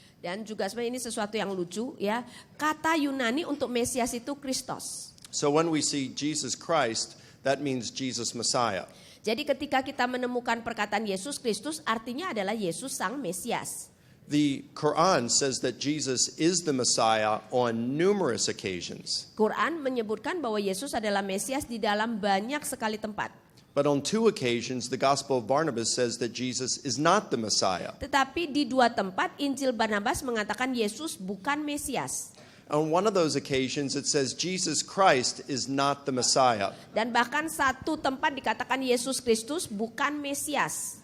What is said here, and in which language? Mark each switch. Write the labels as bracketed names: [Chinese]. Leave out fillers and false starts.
[Indonesian] Dan juga sebenarnya ini sesuatu yang lucu ya. Kata Yunani untuk Mesias itu Kristos. [English] So when we see Jesus Christ, that means Jesus Messiah. [Indonesian] Jadi ketika kita menemukan perkataan Yesus Kristus artinya adalah Yesus Sang Mesias. [English] The Quran says that Jesus is the Messiah on numerous occasions. [Indonesian] Quran menyebutkan bahwa Yesus adalah Mesias di dalam banyak sekali tempat. [English] But on two occasions, the Gospel of Barnabas says that Jesus is not the Messiah. [Indonesian] Tetapi di dua tempat Injil Barnabas mengatakan Yesus bukan Mesias. [English] On one of those occasions, it says Jesus Christ is not the Messiah. [Indonesian] Dan bahkan satu tempat dikatakan Yesus Kristus bukan Mesias.